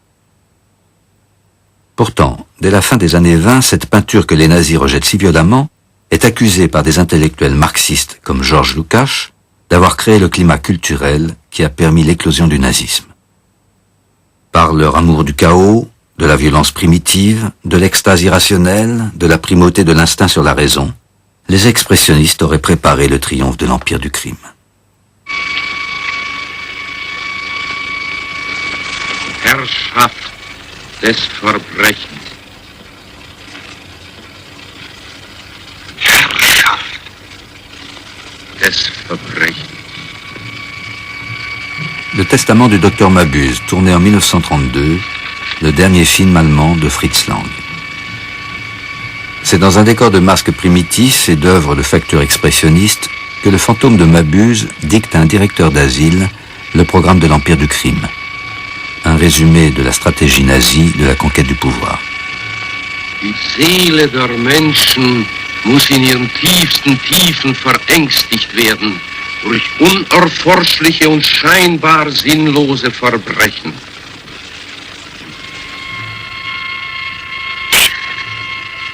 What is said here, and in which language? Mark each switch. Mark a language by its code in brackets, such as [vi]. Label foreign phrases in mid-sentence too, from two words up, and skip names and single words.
[fr] Pourtant, dès la fin des années 20, cette peinture que les nazis rejettent si violemment est accusée par des intellectuels marxistes comme Georges Lukács d'avoir créé le climat culturel qui a permis l'éclosion du nazisme. Par leur amour du chaos, de la violence primitive, de l'extase irrationnelle, de la primauté de l'instinct sur la raison, les expressionnistes auraient préparé le triomphe de l'empire du crime. [de] Herrschaft des Verbrechens. Herrschaft des Verbrechens. [fr] Le testament du docteur Mabuse, tourné en 1932, le dernier film allemand de Fritz Lang. C'est dans un décor de masques primitifs et d'œuvres de facture expressionnistes que le fantôme de Mabuse dicte à un directeur d'asile le programme de l'empire du crime. Un résumé de la stratégie nazie de la conquête du pouvoir. [de] Die Seele der Menschen muss in ihren tiefsten Tiefen verängstigt werden durch unerforschliche und scheinbar sinnlose Verbrechen.